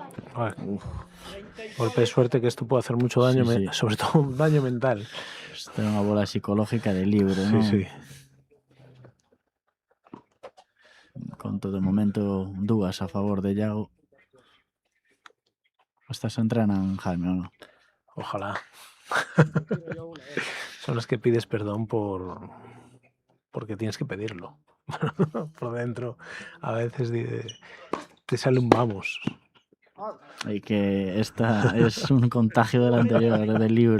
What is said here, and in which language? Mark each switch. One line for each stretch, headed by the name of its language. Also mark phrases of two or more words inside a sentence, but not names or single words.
Spanish: Vale. Golpe de suerte que esto puede hacer mucho daño, Sí, sí. sobre todo un daño mental.
Galician: Esta é unha bola psicológica de libro,
Spanish: Sí,
Galician: non?
Spanish: sí.
Galician: Con todo de momento dúas a favor de Yago. Estas entrenan, Jaime, ou non?
Spanish: Ojalá. Son las que pides perdón porque tienes que pedirlo. Por dentro a veces te sale un vamos. Y que esta es un contagio del anterior, del libro.